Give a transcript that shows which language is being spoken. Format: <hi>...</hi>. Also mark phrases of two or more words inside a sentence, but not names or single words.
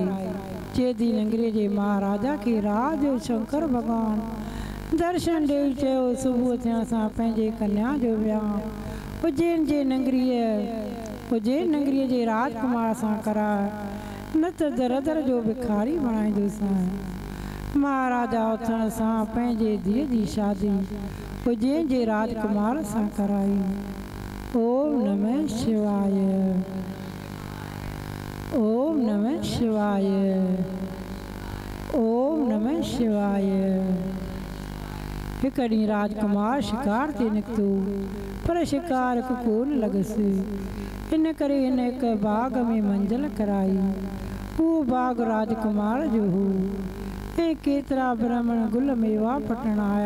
<sd>चेदी नगरीअ जे महाराजा खे राज जो शंकर भॻवान दर्शन ॾेई चयो, सुबुह थियण सां पंहिंजे कन्या जो वियांउ उज्जैन नगरीअ जे राजकुमार सां कराए, न त दर दर जो भिखारी बणाईंदोसीं। महाराजा उथण सां पंहिंजे धीअ जी शादी उज्जैन जे राजकुमार सां कराई।</sd> <sa>ओम नमः शिवाय, ओम नमः शिवाय, ओम नमः शिवाय।</sa> <sd>हिकु ॾींहुं राजकुमार शिकार ते निकितो, पर शिकार हिकु कोन लॻसि। इन करे हिन हिकु बाग़ में मंज़िल कराई। उहो बाग़ राजकुमार जो हो ऐं केतिरा ब्राह्मण गुल मेवा पटण आया।</sd>